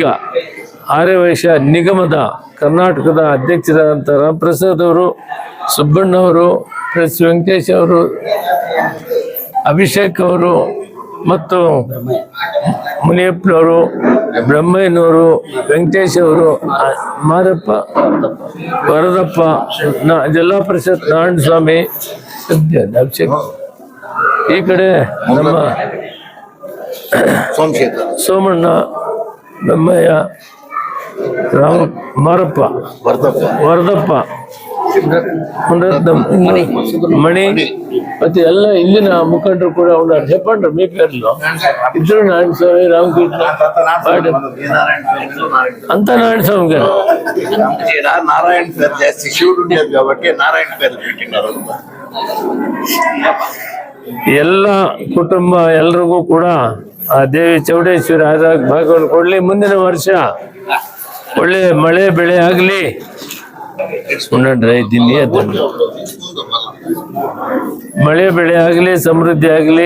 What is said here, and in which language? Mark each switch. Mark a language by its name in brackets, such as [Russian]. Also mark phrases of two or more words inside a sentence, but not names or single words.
[Kannada] ಆರ್ಯವೈಶ್ಯ ನಿಗಮದ ಕರ್ನಾಟಕದ ಅಧ್ಯಕ್ಷರಾದಂಥ ರಾಮಪ್ರಸಾದ್ ಅವರು, ಸುಬ್ಬಣ್ಣವರು, ಪ್ರೆಸ್ ವೆಂಕಟೇಶ್ ಅವರು, ಅಭಿಷೇಕ್ ಅವರು ಮತ್ತು ಮುನಿಯಪ್ಪನವರು, ಬ್ರಹ್ಮಯ್ಯನವರು, ವೆಂಕಟೇಶ್ ಅವರು, ಮಾರಪ್ಪ, ವರದಪ್ಪ, ಜಿಲ್ಲಾ ಪರಿಷತ್ ನಾರಾಯಣ ಸ್ವಾಮಿ, ಅಭಿಷೇಕ್, ಈ ಕಡೆ ನಮ್ಮ ಸೋಮಣ್ಣ, ಬ್ರಹ್ಮಯ್ಯ, ಮಾರಪ್ಪ, ವರದಪ್ಪ, ಮಣಿ ಮತ್ತೆ ಎಲ್ಲ ಇಲ್ಲಿನ ಮುಖಂಡರು ಕೂಡ ಉన్నారు. [Telugu] చెప్పండి మీ పేర్లు. ఇద్దరు నారాయణ స్వామి, రామకృష్ణ అంతా నారాయణ స్వామి గారు. నారాయణ పేరు చేస్తే శివుడు ఉండేది కాబట్టి నారాయణ పేరు పెట్టినారు. [Kannada] ಎಲ್ಲ ಕುಟುಂಬ ಎಲ್ರಿಗೂ ಕೂಡ ಆ ದೇವಿ ಚೌಡೇಶ್ವರಿ ಆದಾಗ ಭಾಗವನ್ನು ಕೊಡ್ಲಿ. ಮುಂದಿನ ವರ್ಷ ಒಳ್ಳೆ ಮಳೆ ಬೆಳೆ ಆಗಲಿ. ಮಳೆ ಬೆಳೆ ಆಗಲಿ, ಸಮೃದ್ಧಿ ಆಗಲಿ.